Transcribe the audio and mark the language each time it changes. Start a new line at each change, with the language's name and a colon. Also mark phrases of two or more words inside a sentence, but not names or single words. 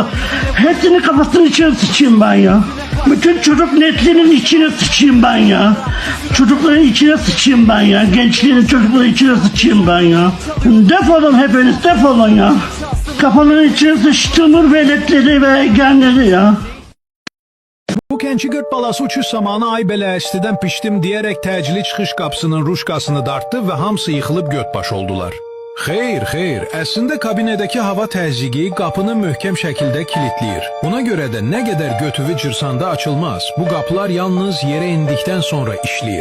Turkish: Hepsinin kafasının içine sıçayım ben ya. Bütün çocuk neslinin içine sıçayım ben ya. Çocukların içine sıçayım ben ya. Gençliğin çocukların içine sıçayım ben ya. Defolun hepiniz, defolun ya. Kafanın içine sıçtığımır veletleri ve genleri ya.
Azerbaijani: Bu genci qırd balası uçuş zamanı ay belə istidən pişdim diyerek təcili çıxış qapısının ruşkasını dartdı ve hamısı yıxılıb götbaş oldular. Xeyr, əslində kabinədəki hava təzyiqi qapını möhkəm şəkildə kilitləyir. Buna görə də nə qədər götüvü cırsanda açılmaz. Bu qapılar yalnız yerə indikdən sonra işləyir.